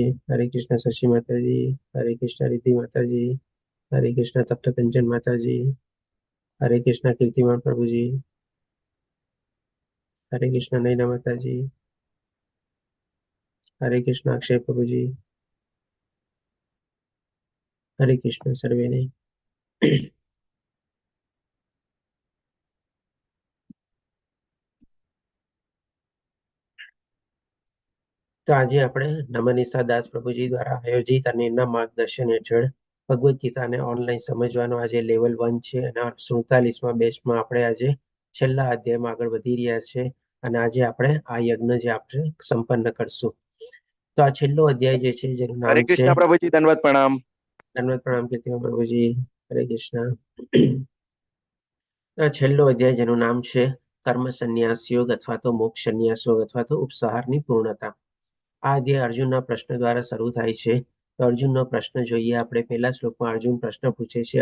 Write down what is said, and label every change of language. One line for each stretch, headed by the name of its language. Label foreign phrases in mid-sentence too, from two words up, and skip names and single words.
Hindi: हरे कृष्ण शशि माता जी, हरे कृष्ण रिद्धि माता जी, हरे कृष्ण तप्त कंचन माता जी, हरे कृष्ण कीर्तिमान प्रभु जी, हरे कृष्ण नैना माता जी, हरे कृष्ण अक्षय प्रभु जी, हरे कृष्ण सर्वे ने।
Gujarati: તો આજે આપણે નમનિશા દાસ પ્રભુજી દ્વારા આયોજિત અને એમના માર્ગદર્શન હેઠળ ભગવદ્ ગીતાને ઓનલાઈન સમજવાનો આજે લેવલ 1 છે અને 47મા બેચમાં આપણે આજે છેલ્લા અધ્યાયમાં આગળ વધી રહ્યા છે અને આજે આપણે આ યજ્ઞ જે આપણે સંપન્ન કરશું। તો આ છેલ્લો અધ્યાય જે છે જેનું નામ
Hindi: हरे
Gujarati: છે
Hindi: कृष्णा प्रभु जी, धन्यवाद प्रणाम।
Gujarati: ધન્યવાદ પ્રણામ કીર્તિમાં પ્રભુજી, હરે કૃષ્ણ। આ છેલ્લો અધ્યાય જેનું નામ છે કર્મ સંન્યાસ યોગ અથવા તો મોક્ષ સંન્યાસ યોગ અથવા તો ઉપસાહારની પૂર્ણતા। આ અધ્યાય અર્જુનના પ્રશ્ન દ્વારા શરૂ થાય છે। તો અર્જુનનો પ્રશ્ન જોઈએ આપણે। પહેલા શ્લોકમાં અર્જુન પ્રશ્ન પૂછે છે।